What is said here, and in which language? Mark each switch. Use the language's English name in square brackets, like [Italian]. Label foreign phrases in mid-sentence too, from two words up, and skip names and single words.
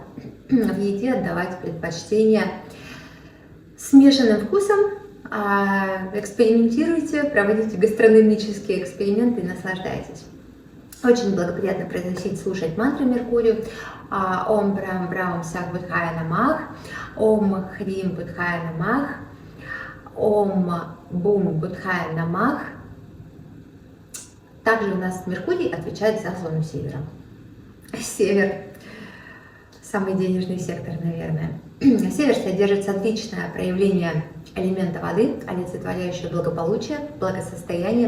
[Russian] В еде отдавайте предпочтение смешанным вкусом, экспериментируйте, проводите гастрономические эксперименты и наслаждайтесь. Очень благоприятно произносить, слушать мантры Меркурию. [Sanskrit] ॐ ब्राम् ब्राम् सः बुधाय नमः, ॐ ह्रीं बुधाय नमः, ॐ बुं बुधाय नमः. [Russian] Также у нас Меркурий отвечает за зону севера. Север – самый денежный сектор, наверное. Север содержит отличное проявление элемента воды, олицетворяющее благополучие, благосостояние.